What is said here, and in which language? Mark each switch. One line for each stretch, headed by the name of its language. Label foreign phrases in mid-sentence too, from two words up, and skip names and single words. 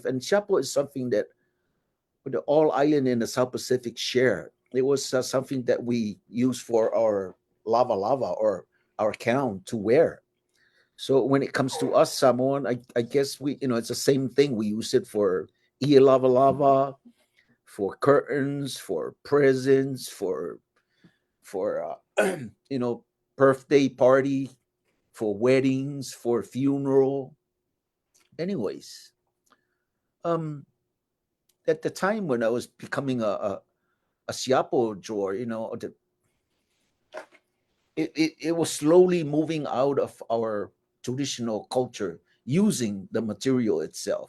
English: And siapo is something that the all island in the South Pacific share. It was something that we use for our lava lava or our crown to wear. So when it comes to us Samoan, I guess it's the same thing. We use it for ia lava lava, for curtains, for presents, for birthday party, for weddings, for funeral. Anyways, um, at the time when I was becoming a siapo drawer, it was slowly moving out of our traditional culture using the material itself.